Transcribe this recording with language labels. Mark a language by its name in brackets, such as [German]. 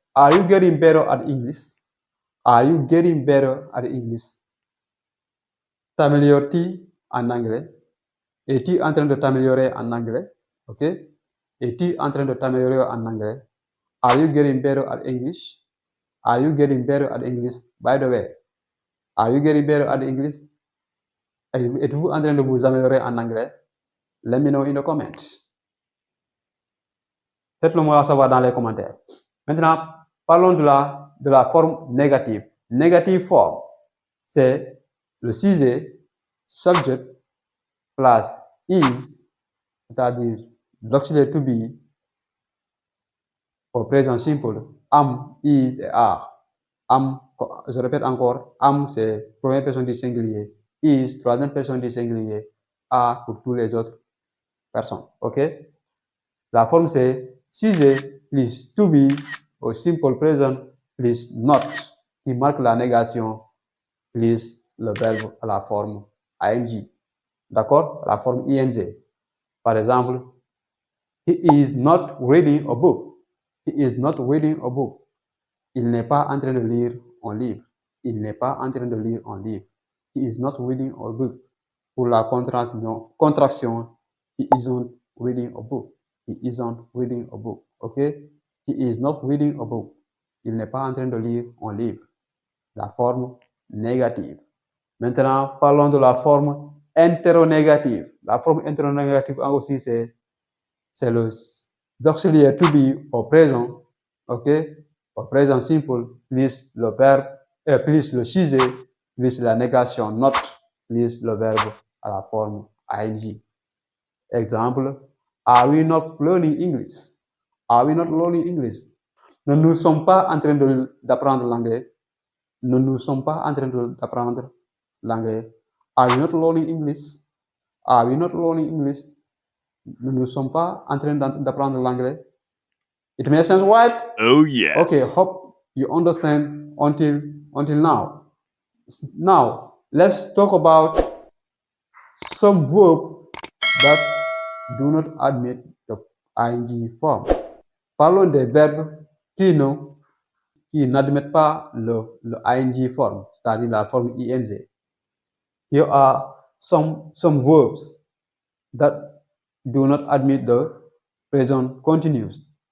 [English] Are you getting better at English? Are you getting better at English? [French] T'améliores-tu en anglais? Es-tu en train de t'améliorer en anglais? Ok? Es-tu en train de t'améliorer en anglais? [English] Are you getting better at English? Are you getting better at English? By the way, are you getting better at English? [French] Êtes-vous en train de vous améliorer en anglais? [English] Let me know in the comments. [French] Faites-le moi savoir dans les commentaires. Maintenant, parlons de la forme négative. [English] Negative form, [French] c'est le sujet, subject, plus is, c'est-à-dire l'auxiliaire to be, au présent simple, am, is et are. Am, je répète encore, am c'est première personne du singulier, is, troisième personne du singulier, are pour toutes les autres personnes. Ok? La forme c'est sujet plus to be au simple présent plus not qui marque la négation plus le verbe à la forme ing. D'accord? La forme ing. Par exemple, [English] he is not reading a book. He is not reading a book. [French] Il n'est pas en train de lire un livre. Il n'est pas en train de lire un livre. [English] He is not reading a book. [French] Pour la contraction, [English] he isn't reading a book. He isn't reading a book. Ok? He is not reading a book. [French] Il n'est pas en train de lire un livre. La forme négative. Maintenant, parlons de la forme interrogative. La forme interrogative aussi, c'est le auxiliaire to be au présent. Ok? Au présent simple, plus le verbe, plus le sujet, plus la négation not, plus le verbe à la forme ing. Exemple, [English] are we not learning English? Are we not learning English? [French] Nous ne sommes pas en train d'apprendre l'anglais. Nous ne sommes pas en train d'apprendre l'anglais. [English] Are we not learning English? Are we not learning English? [French] Nous ne sommes pas en train d'apprendre l'anglais. [English] It makes sense, right? Oh yes. Okay, hope you understand until now. Now, let's talk about some verbs that do not admit the ing form. [French] Parlons des verbes qui n'admettent pas le [English] ing form, [French] c'est-à-dire la forme ing. [English] Here are some verbs that do not admit the present continuous.